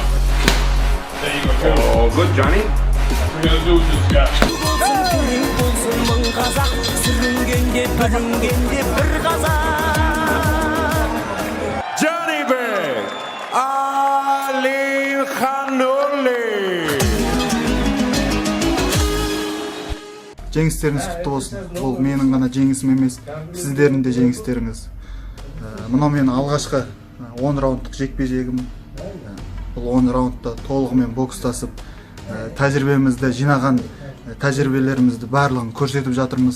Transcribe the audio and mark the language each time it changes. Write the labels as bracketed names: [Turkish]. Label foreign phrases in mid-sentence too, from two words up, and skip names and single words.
[English] There you go. Oh, good, Johnny. What we're gonna do with this guy. Johnny Bang, Ali Khanoli. [Kazakh] Жеңістеріңіз құтты болсын. Ол менің ғана жеңісім емес, сіздердің де жеңістеріңіз. Мынау менің алғашқы 10 раундтық жекпе-жегім. Бұл 10 раундта толығымен бокстасып, тәжірибемізді жинаған тәжірибелерімізді барлығын көрсетіп жатырмыз.